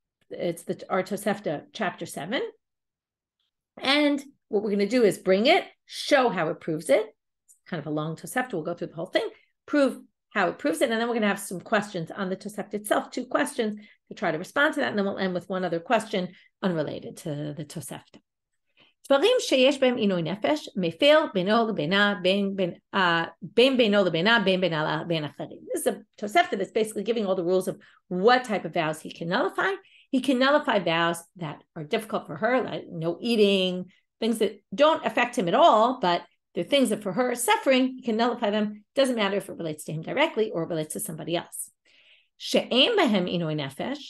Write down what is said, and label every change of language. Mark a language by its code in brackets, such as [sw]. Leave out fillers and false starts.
[en] It's our Tosefta chapter 7. And what we're going to do is bring it, show how it proves it. It's kind of a long Tosefta. We'll go through the whole thing, prove how it proves it, and then we're going to have some questions on the Tosefta itself, 2 questions to try to respond to that, and then we'll end with one other question unrelated to the Tosefta. [he] דברים שיש בהם עינוי נפש, מפר בינו לבינה, בין בינו לבינה, בין בינה לבין אחרים. [en] This is a Tosefta that's basically giving all the rules of what type of vows he can nullify. He can nullify vows that are difficult for her, like no eating, things that don't affect him at all, but they're things that for her are suffering. He can nullify them. Doesn't matter if it relates to him directly or it relates to somebody else. [he] She'ein behem inui nefesh.